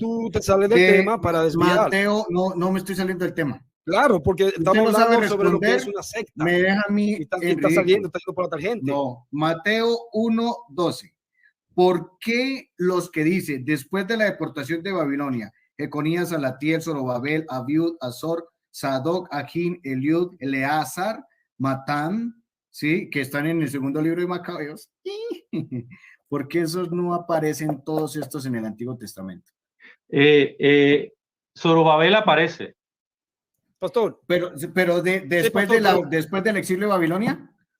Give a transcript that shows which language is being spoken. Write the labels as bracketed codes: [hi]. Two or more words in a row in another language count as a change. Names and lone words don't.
[es] Tú te sales del tema para desviar. Mateo, no me estoy saliendo del tema. Claro, porque estamos hablando sobre lo que es una secta. Me deja a mí. Está saliendo por la tangente. No, Mateo 1:12. ¿Por qué los que dicen después de la deportación de Babilonia, Jeconías, Salatiel, Zorobabel, Abiud, Azor, Sadoc, Ajín, Eliud, Eleazar, Matán, ¿sí? Que están en el segundo libro de Macabeos? ¿Por qué esos no aparecen todos estos en el Antiguo Testamento? Zorobabel aparece. Pastor. Pero después del exilio de Babilonia.